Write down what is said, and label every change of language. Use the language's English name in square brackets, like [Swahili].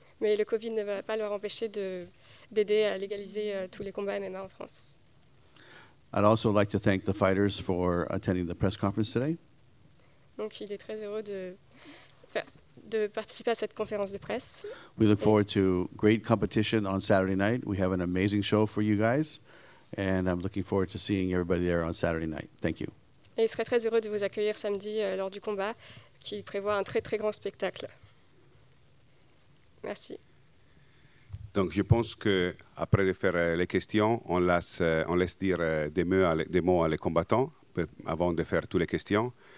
[French] Mais le Covid ne va pas leur empêcher d'aider à légaliser tous les combats MMA en France. [English] I'd also like to thank the fighters for attending the press conference today. [French] Donc, il est très heureux de participer à cette conférence de presse. [English] We look forward to great competition on Saturday night. We have an amazing show for you guys, and I'm looking forward to seeing everybody there on Saturday night. Thank you. [French] Et il serait très heureux de vous accueillir samedi lors du combat, qui prévoit un très très grand spectacle. Merci. Donc je pense qu'après de faire les questions, on laisse dire des mots à les combattants avant de faire toutes les questions.